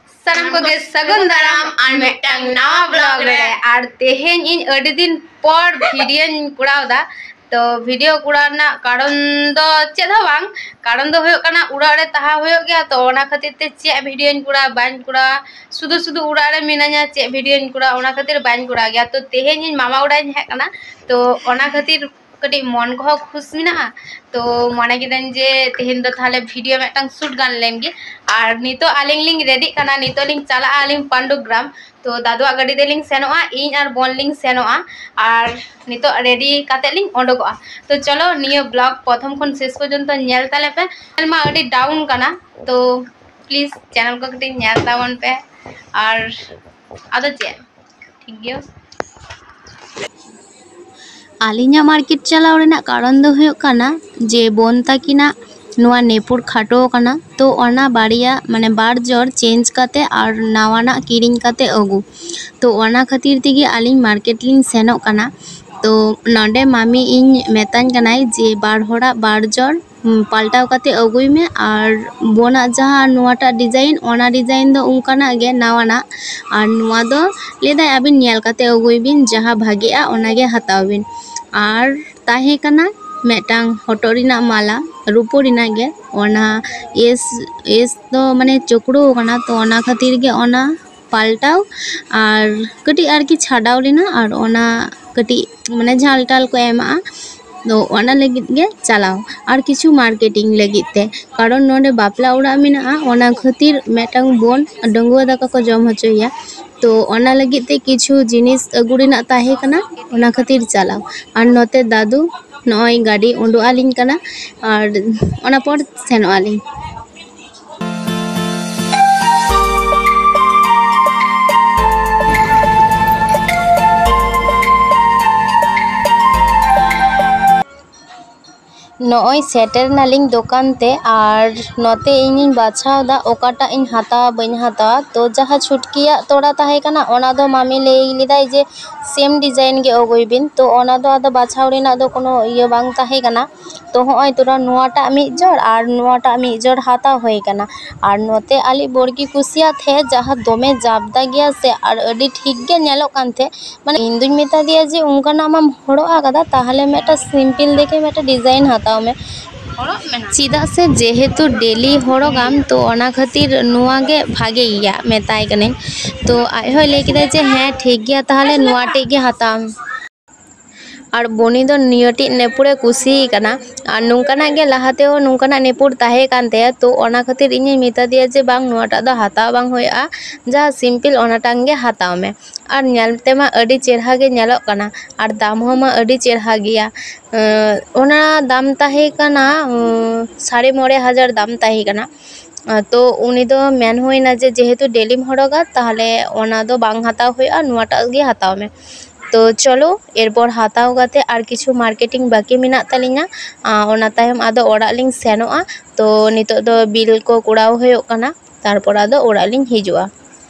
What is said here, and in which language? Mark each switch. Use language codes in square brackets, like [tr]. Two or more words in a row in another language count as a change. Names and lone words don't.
[sat] साराम को गे सगुन दाराम और मिटंग नवा ब्लॉग रे और तेहेन इन अडी दिन पर वीडियो कुड़ाव दा तो वीडियो कुड़ाना कारण दो चेद बांग कारण दो होयो कना उड़ा रे तहा होयो गया तो ओना खातिर ते चे वीडियो कुड़ा बाñ कुड़ा सुदु सुदु उड़ा रे मिना냐 चे वीडियो कुड़ा ओना खातिर बाñ कुड़ा गया तो तेहेन इन मामा उड़ा हे कना तो ओना खातिर कटी मन को खुश मिना तो मने किदन जे तेहेन दो थाले वीडियो मेटंग शूट गान लेंगे और नितो आलिंग लिंग रेडी कना नितो लिंग चला आलिंग पांडुग्राम तो दादुआ गाड़ी दे लिंग सेनोआ इन और बोन लिंग सेनोआ और नितो रेडी काते लिंग ओडोगोआ तो चलो नियो ब्लॉग प्रथम खन शेष पर्यंत नेल ताले पे मा अडी डाउन कना तो [en] please channel [sat] को कटी नेल तावन पे और आदो चे ठीक गयो आलिंगा मार्केट चलाव रेना कारण दो हुयो काना जे बोन ताकिना नुआ नेपुर खाटो काना तो ओना बाड़िया माने बार जोर चेंज काते और नावाना किरिंग काते अगु तो ओना खातिर तेगे आलिंग मार्केट लिंग सेनो काना तो नोंडे मामी इन मेताñ कनाय जे बार होड़ा बार जोर पाल्टाव काते अगुई में और बोना जहाँ नुआटा डिजाइन ओना डिजाइन दो उनकाना गे नावाना और नुआ दो लेदा अबिन नेल काते अगुई बिन जहाँ भागेआ ओना गे हताव बिन और ताहे कना मेटांग हटोरिना माला रूपोरिना गे ओना एस तो माने चोकड़ो कना तो ओना खातिर गे ओना पाल्टाव और कटी आरकी छाडाव लेना और ओना कटी माने झालटाल को एमा तो ओना लगित गे चलाव और किछु मार्केटिंग लगित ते कारण नोंडे बापला उड़ा मेना ओना खातिर मेटांग बोन डंगुआ दाका को जम होचोया तो ओना लगित ते किछु जिनिस अगुड़िना ताहे कना ओना खातिर चलाव और नोते दादू नॉय गाड़ी उंडो आलिंग कना और ओना पर सेनो आलिंग नॉय सेटर नालिंग दुकान ते और नोते इन बाछाव दा ओकाटा इन हाता बइन हाता तो जहाँ छुटकिया तोड़ा ताहे कना ओना दो मामी ले लिदाय जे सेम डिजाइन गे अगुई बिन तो ओना दो आदा बाछाव रेना दो कोनो इयो बांग ताहे कना तो होय तोरा नुआटा मिद जोड़ और नुआटा मिद जोड़ हाता होय कना और नोते आली बोरगी कुसिया थे जहाँ दोमे जाबदा गया से और अडी ठीक गे नेलो कान थे माने इन दुñ मेता दिया जे उनकाना माम होड़ो आगदा ताहले मेटा सिंपल देखे मेटा डिजाइन हाता में चिदा से जेहेतु डेली होड़ोगाम तो ओना खातिर नुआ गे भागे गया मेताय कने तो आय होय ले किदा जे हाँ ठीक गया ताहले नुआटे गे हाताम और बोनी दो नियोटी नेपुरे कुसी कना और नुंकाना गे लहाते हो नुंकाना नेपुर ताहे कानते तो ओना खातिर इᱧ मेता दिया जे बांग नुआटा दो हाताव बांग होया जा सिंपल ओनाटांग गे हाताव में और नेलते मा अडी चेरहा गे नेलोग कना और दाम हो मा अडी चेरहा गिया ओना दाम ताहे कना 9,500 दाम ताहे कना तो उनी दो मेन होइना जे जेहेतु डेलिम होड़ोगा ताहले ओना दो बांग हाताव होया नुआटा गे हाताव में तो चलो एरपर हाताव गाते और किछु मार्केटिंग बाकी मेना तालिना ओना तायम आदो ओड़ा लिंग सेनोआ तो नितो दो बिल को कुड़ाव होयो कना तारपर आदो ओड़ा लिंग हिजुआ।